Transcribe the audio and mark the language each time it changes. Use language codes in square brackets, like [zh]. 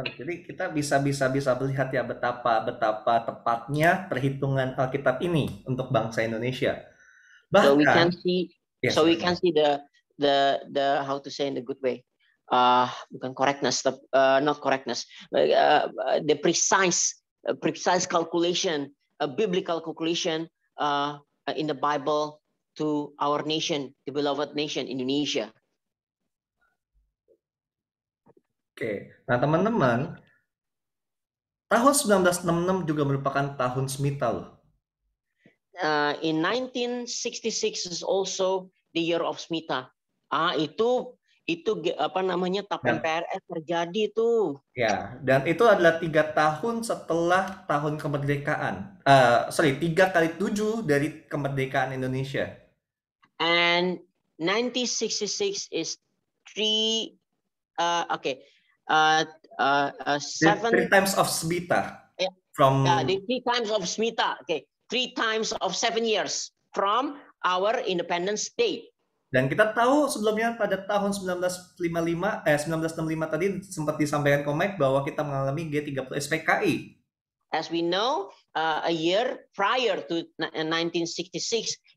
[id] Nah, teman-teman, jadi kita bisa melihat ya betapa tepatnya perhitungan Alkitab ini untuk bangsa Indonesia. Bahkan, [en] so we can see the how to say in the good way. [id] Bukan [en] correctness, not correctness, the precise calculation, a biblical calculation in the Bible to our nation, the beloved nation Indonesia. [id] Oke, nah teman-teman, tahun 1966 juga merupakan tahun Smita loh. [en] In 1966 is also the year of Smita. [id] Itu apa namanya Tapen PRS terjadi itu. Ya, dan itu adalah 3 tahun setelah tahun kemerdekaan. 3 kali 7 dari kemerdekaan Indonesia. [en] And 1966 is 3 3 times of Smita. The 3 times of Smita. Okay, 3 times of 7 years from our independence day. [id] Dan kita tahu sebelumnya pada tahun 1965 tadi sempat disampaikan Komik bahwa kita mengalami G30 SPKI. [en] As we know, a year prior to 1966,